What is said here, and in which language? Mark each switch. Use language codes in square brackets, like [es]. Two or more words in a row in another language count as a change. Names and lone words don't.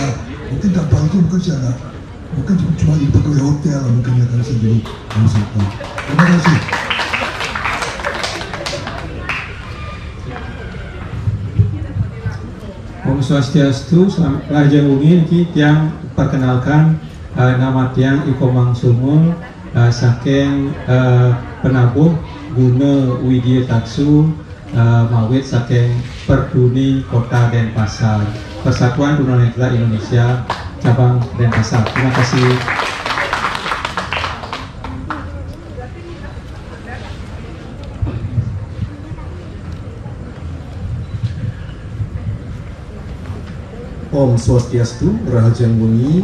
[id] Mungkin tanpa itu mungkin saya nggak, mungkin cuma di pegawai hotel, mungkin ya kan saya dulu. Terima kasih. [ban] Om Swastiastu, Raja Ungi yang [id] perkenalkan nama [ban] tiang Iko Mangsumul saking penabuh Guna Widya Taksu mawit saking Perduni Kota Denpasar, [id] Persatuan Tunanetra Indonesia cabang Denpasar. Terima kasih. [ban] Om Swastiastu, Raja Muni.